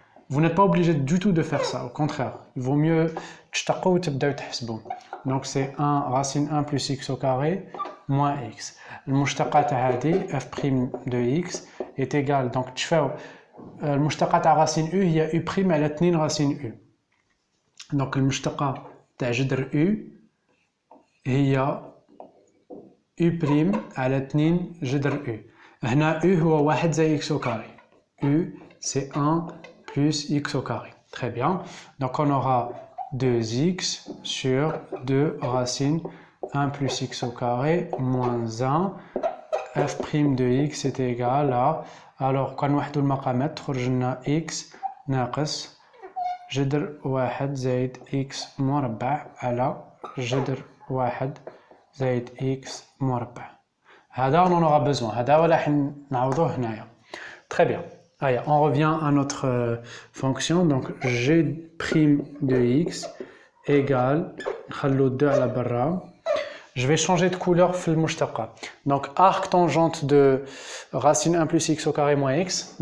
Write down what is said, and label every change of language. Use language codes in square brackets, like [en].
[fr] Vous n'êtes pas obligé du tout de faire ça, au contraire. Il vaut mieux [ar] تشتقوا وتبداو تحسبوا. [fr] Donc c'est 1 racine 1 plus x au carré moins x. [ar] المشتقة تاع هذه [fr] f' de x est égal, donc [ar] تشفاو المشتقة تاع racine u هي u' على 2 racine u. Donc المشتقة تاع جذر u هي u' على 2 جذر u. هنا u هو 1 زائد [fr] x au carré. u c'est 1 plus x au carré. Très bien. Donc on aura 2x sur 2 racine 1 plus x au carré moins 1. f' de x est égal à, alors quand [ar] نوحدو المقامات تخرج لنا x ناقص جذر 1 زائد x مربع على جذر 1 زائد x مربع. [fr] هذا on en aura besoin. [ar] هذا ولا نعوضوه هنايا. [fr] Très bien. Allez, on revient à notre fonction. Donc g' de x égale [ar] نخلو 2 على برا [fr] je vais changer de couleur [ar] في المشتقة. [fr] Donc arc tangente de racine 1 plus x au carré moins x.